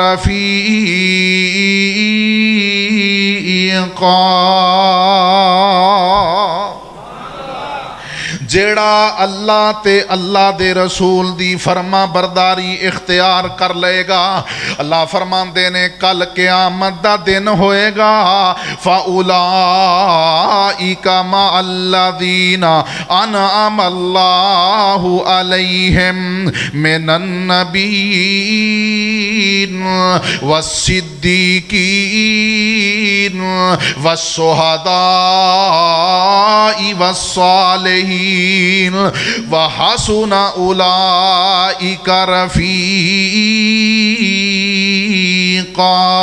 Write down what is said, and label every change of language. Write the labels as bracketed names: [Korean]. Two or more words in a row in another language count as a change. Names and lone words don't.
[Punjabi] رفیقا جیہڑا اللہ تے اللہ دے رسول دی فرماں برداری اختیار کر لے گا اللہ فرماندے نے کل قیامت دا دن ہوئے گا [Arabic] فأولئك مع الذين أنعم الله عليهم من النبيين والصديقين والشهداء والصالحين وحسن أولئك رفيقا